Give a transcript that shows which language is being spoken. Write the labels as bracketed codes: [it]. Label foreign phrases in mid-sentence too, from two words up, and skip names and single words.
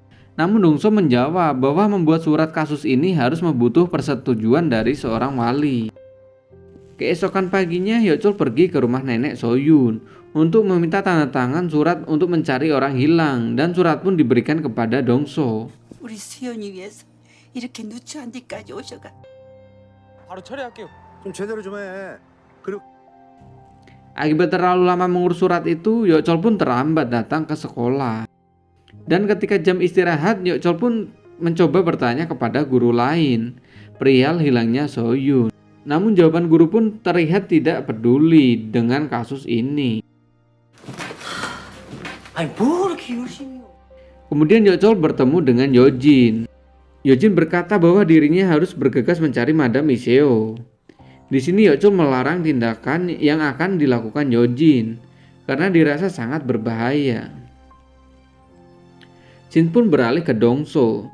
[id] Namun Dongso menjawab bahwa membuat surat kasus ini harus membutuh persetujuan dari seorang wali. Keesokan paginya Yeokchul pergi ke rumah nenek Soyun untuk meminta tanda tangan surat untuk mencari orang hilang dan surat pun diberikan kepada Dongso. [ko] 우리 수연이 위해서 이렇게 누추한 데까지 오셔가. 바로 처리할게요. 좀 제대로 좀 해. 그리고 [id] Akibat terlalu lama mengurus surat itu, Yeokchul pun terlambat datang ke sekolah. Dan ketika jam istirahat, Yeokchul pun mencoba bertanya kepada guru lain perihal hilangnya Soyun. Namun jawaban guru pun terlihat tidak peduli dengan kasus ini. [ko] 아니 뭐 이렇게 열심히. [id] Kemudian Yeokchul bertemu dengan Yojin. Yojin berkata bahwa dirinya harus bergegas mencari Madam Iseo. Di sini Yeokchul melarang tindakan yang akan dilakukan Yojin karena dirasa sangat berbahaya. Jin pun beralih ke Dongso.